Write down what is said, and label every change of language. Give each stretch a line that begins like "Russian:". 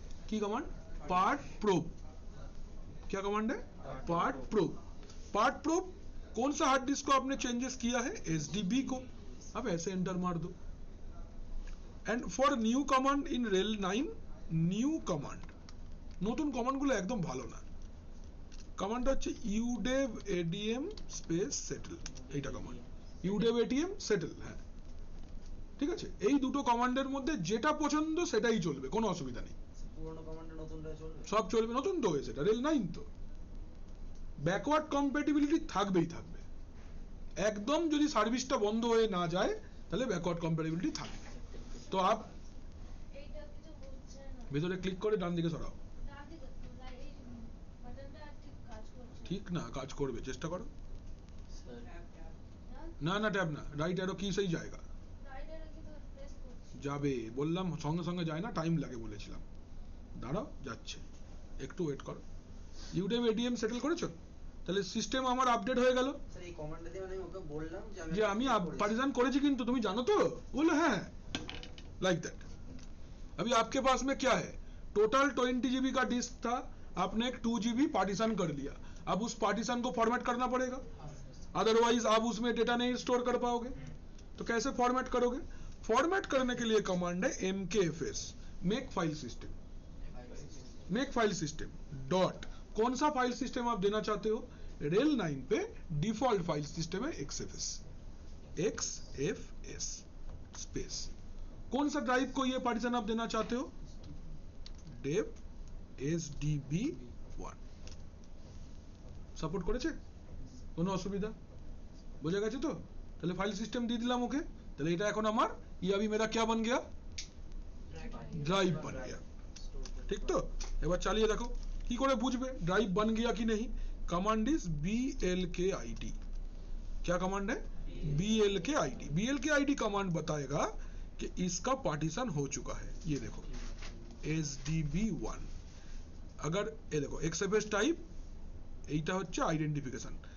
Hindi: की command, part probe. क्या command है, पार्ट प्रोब। पार्ट प्रोब कौन सा हार्ड डिस्क को आपने चेंजेस किया है, HDB को, अब ऐसे एंटर मार दो।
English: and for new command in rail 9, new command,
Bangla: নতুন কমান্ডগুলো একদম ভালো না। কমান্ডটা হচ্ছে udev adm স্পেস settle, এইটা কমান্ড, udev adm settle, হ্যাঁ ঠিক আছে। এই দুটো কমান্ডের মধ্যে যেটা পছন্দ সেটাই চলবে, কোনো অসুবিধা নেই। পুরনো কমান্ডে নতুনটা চলবে, সব চলবে, নতুন তো হয়েছে, এটা রেল 9 তো, ব্যাকওয়ার্ড কম্প্যাটিবিলিটি থাকবেই থাকবে। একদম যদি সার্ভিসটা বন্ধ হয়ে না যায় তাহলে ব্যাকওয়ার্ড কম্প্যাটিবিলিটি থাকবে। তো আপ এইটা কিছু বুঝছে না, ভেতরে ক্লিক করে ডান দিকে সরাও, ডান দিকে এই বাটনটা ঠিক কাজ করছে ঠিক না, কাজ করবে, চেষ্টা করো। না, না না ট্যাব না, রাইট অ্যারো কি সেই জায়গা রাইট এর কি তো প্রেস করছি, যাবে, বললাম সঙ্গে সঙ্গে যায় না, টাইম লাগে বলেছিলাম। দাঁড়াও, যাচ্ছে, একটু ওয়েট করো। ইউডেভ এডিএম সেটেল করেছো, তাহলে সিস্টেম আমার আপডেট হয়ে গেল। স্যার এই কমান্ডটা দিয়ে আমি ওকে বললাম যে আমি पार्टीशन करेছি, কিন্তু তুমি জানো
Hindi: तो बोले हाँ
English: Like that.
Hindi: अभी आपके पास में क्या है, टोटल 20 GB का डिस्क था, आपने एक 2 GB पार्टीशन कर लिया, अब उस पार्टीशन को फॉर्मेट करना पड़ेगा, अदरवाइज आप उसमें डेटा नहीं स्टोर कर पाओगे। तो कैसे फॉर्मेट करोगे, फॉर्मेट करने के लिए कमांड है mkfs, make file system. Make file system dot, कौन सा फाइल सिस्टम आप देना चाहते हो, रेल 9 पे डिफॉल्ट फाइल सिस्टम है XFS, XFS स्पेस, कौन सा ड्राइव को ये पार्टीशन आप देना चाहते हो, dev SDB1
Bangla: সাপোর্ট করেছে, কোনো অসুবিধা, বুঝে গেছে তো। তাহলে ফাইল সিস্টেম দিয়ে দিলাম ওকে, তাহলে এটা এখন আমার
Hindi: ये अभी मेरा क्या बन गया, ड्राइव बन गया, ठीक तो।
Bangla: এবার চালিয়ে দেখো কি করে বুঝবে
Hindi: ड्राइव बन गया कि नहीं। कमांड इज blkid, क्या कमांड है, blkid। blkid कमांड बताएगा कि इसका पार्टीशन हो चुका है, ये देखो SDB1। अगर ये देखो XFS टाइप,
Bangla: এইটা হচ্ছে
Hindi: आइडेंटिफिकेशन।